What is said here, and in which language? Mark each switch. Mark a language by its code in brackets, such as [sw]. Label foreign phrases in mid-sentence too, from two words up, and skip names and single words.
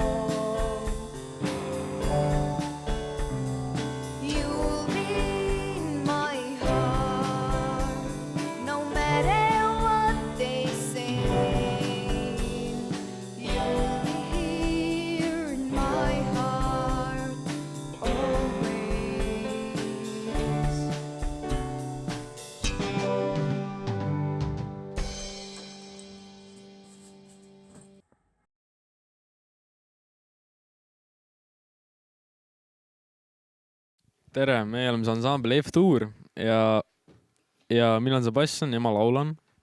[en] You'll be in my heart, no matter what they say. You'll be here in my heart always. [et] tere, me oleme see ansambel F-Tuur ja mina olen Sebastian ja ma laulan.